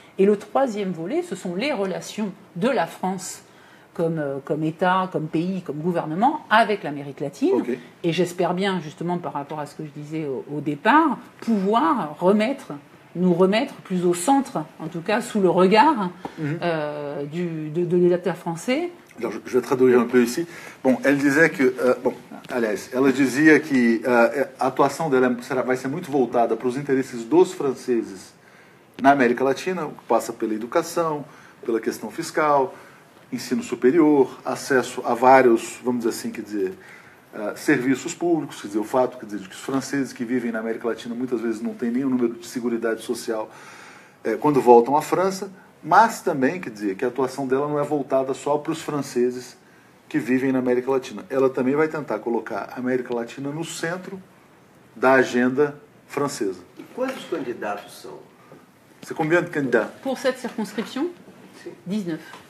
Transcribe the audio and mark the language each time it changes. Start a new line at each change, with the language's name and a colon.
French: Et le troisième volet, ce sont les relations de la France comme État, comme pays, comme gouvernement avec l'Amérique latine. Okay. Et j'espère bien, justement, par rapport à ce que je disais au départ, pouvoir nous remettre plus au centre, en tout cas sous le regard de l'État français. Alors, je vais traduire un peu ici. Bon, elle disait que...
Portuguese: aliás, ela dizia que a atuação dela vai ser muito voltada para os interesses dos franceses na América Latina, o que passa pela educação, pela questão fiscal, ensino superior, acesso a vários, vamos dizer assim, quer dizer, serviços públicos, quer dizer, o fato, quer dizer, de que os franceses que vivem na América Latina muitas vezes não têm nenhum número de seguridade social quando voltam à França, mas também, quer dizer, que a atuação dela não é voltada só para os franceses que vivem na América Latina. Ela também vai tentar colocar a América Latina no centro da agenda francesa. E quantos candidatos são?
French: C'est combien de candidats? Pour cette circonscription, 19.